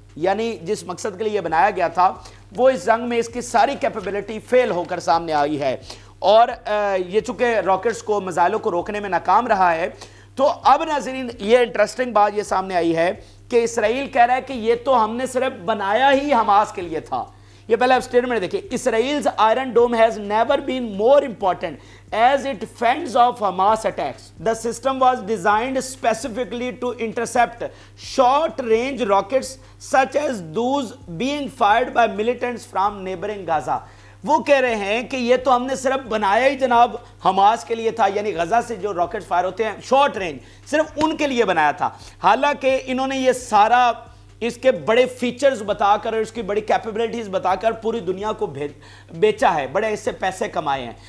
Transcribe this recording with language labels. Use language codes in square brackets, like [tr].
[ur] یعنی جس مقصد کے لیے یہ بنایا گیا تھا وہ اس جنگ میں اس کی ساری کیپیبلٹی فیل ہو کر سامنے آئی ہے اور یہ چونکہ راکٹس کو میزائلوں کو روکنے میں ناکام رہا ہے. تو اب ناظرین یہ انٹرسٹنگ بات یہ سامنے آئی ہے کہ اسرائیل کہہ رہا ہے کہ یہ تو ہم نے صرف بنایا ہی حماس کے لیے تھا. یہ پہلے آپ سٹیٹمنٹ دیکھیں. [en] Israel's iron dome has never been more important as it fends off Hamas attacks. The system was designed specifically to intercept short-range rockets such as those being fired by militants from neighboring Gaza. [ur] وہ کہہ رہے ہیں کہ یہ تو ہم نے صرف بنایا ہی جناب حماس کے لیے تھا, یعنی غزہ سے جو راکٹ فائر ہوتے ہیں شارٹ رینج صرف ان کے لیے بنایا تھا. حالانکہ انہوں نے یہ سارا اس کے بڑے فیچرز بتا کر اور اس کی بڑی کیپیبلٹیز بتا کر پوری دنیا کو بیچا ہے, بڑے اس سے پیسے کمائے ہیں.